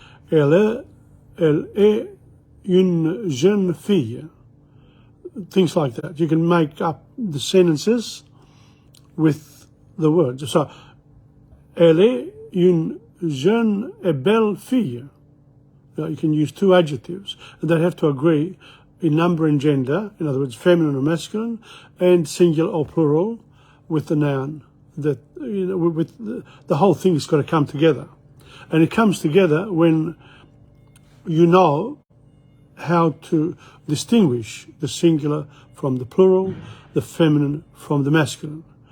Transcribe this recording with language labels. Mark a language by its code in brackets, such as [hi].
[fr] Elle est une jeune fille. [en] Things like that. You can make up the sentences with the words. [fr] So, elle est une jeune et belle fille. [en] You can use 2 adjectives. They have to agree in number and gender, in other words, feminine or masculine, and singular or plural with the noun. That with the whole thing has got to come together. And it comes together when you know how to distinguish the singular from the plural, the feminine from the masculine.